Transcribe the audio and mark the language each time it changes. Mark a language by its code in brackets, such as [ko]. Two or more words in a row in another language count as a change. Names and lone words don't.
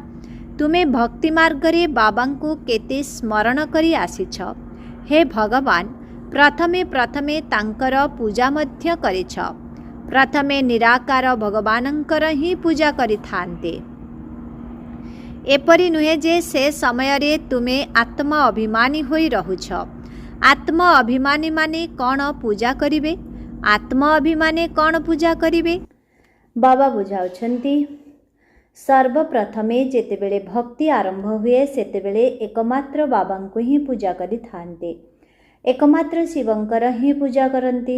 [or] ତୁମେ ଭକ୍ତି ମାର୍ଗ ରେ ବାବାଙ୍କୁ କେତେ ସ୍ମରଣ କରି ଆସିଛ। ହେ ଭଗବାନ, ପ୍ରଥମେ ପ୍ରଥମେ ତାଙ୍କର ପୂଜା ମଧ୍ୟ କରିଛ। ପ୍ରଥମେ ନିରାକାର ଭଗବାନଙ୍କର ହିଁ ପୂଜା କରି ଥାନ୍ତେ। ଏପରି ନୁହେଁ ଯେ ସେ ସମୟ ରେ ତୁମେ ଆତ୍ମା ଅଭିମାନୀ ହୋଇ ରହୁଛ। ଆତ୍ମା ଅଭିମାନୀ ମାନେ କୌନ ପୂଜା କରିବେ? ଆତ୍ମା ଅଭିମାନୀ କୌନ ପୂଜା କରିବେ? ବାବା ବୁଝାଉଛନ୍ତି ସର୍ବପ୍ରଥମେ ଯେତେବେଳେ ଭକ୍ତି ଆରମ୍ଭ ହୁଏ ସେତେବେଳେ ଏକମାତ୍ର ବାବାଙ୍କୁ ହିଁ ପୂଜା କରି ଥାନ୍ତେ। ଏକମାତ୍ର ଶିବଙ୍କର ହିଁ ପୂଜା କରନ୍ତି।